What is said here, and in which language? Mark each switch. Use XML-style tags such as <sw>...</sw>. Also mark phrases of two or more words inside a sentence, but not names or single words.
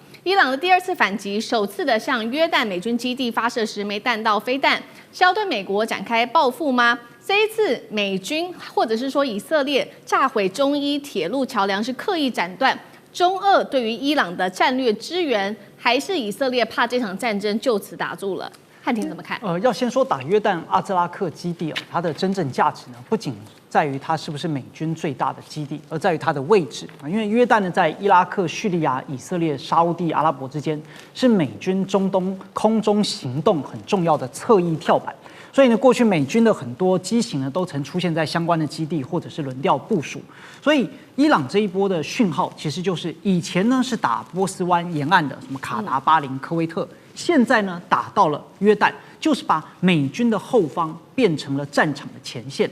<zh>伊朗的第2次反擊，首次的向約旦美軍基地發射10枚彈道飛彈，是要對美國展開報復嗎？這一次美軍或者是說以色列炸毀中伊鐵路橋梁，是刻意斬斷中俄對於伊朗的戰略支援，還是以色列怕這場戰爭就此打住了？瀚庭怎麼看？要先說打約旦阿茲拉克基地它的真正價值呢，不僅在於它是不是美軍最大的基地，而在于它的位置啊。因為約旦呢，在伊拉克、敘利亞、以色列、沙烏地阿拉伯之間，是美軍中東空中行動很重要的側翼跳板。所以呢，過去美軍的很多機型呢，都曾出現在相關的基地或者是輪調部署。所以伊朗這一波的訊號，其實就是以前呢是打波斯灣沿岸的什麼卡達、巴林、科威特，現在呢打到了約旦，就是把美軍的後方變成了戰場的前線。</zh>